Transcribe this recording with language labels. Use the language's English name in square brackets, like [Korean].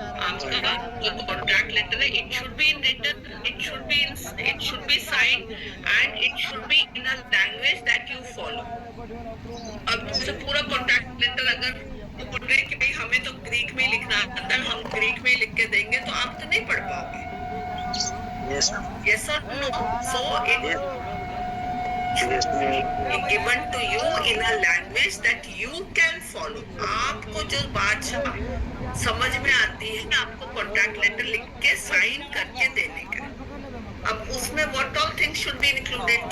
[Hindi] आपका जो contract letter है, [English] It should be in written, it should be signed and it should be in a language that you follow. [Hindi] अब जैसे पूरा contract letter अगर वो बोल रहे हैं कि भाई हमें तो ग्रीक में ही लिखना आता है, हम ग्रीक में ही लिख के देंगे, तो आप तो नहीं पढ़ पाओगे। [English] Yes. Yes or no? So it given to you in a language that you can follow. [Hindi] आपको जो बात समझ में आती है, आपको कॉन्ट्रैक्ट लेटर लिख के साइन करके देने का। अब उसमें [English] what all things should be included?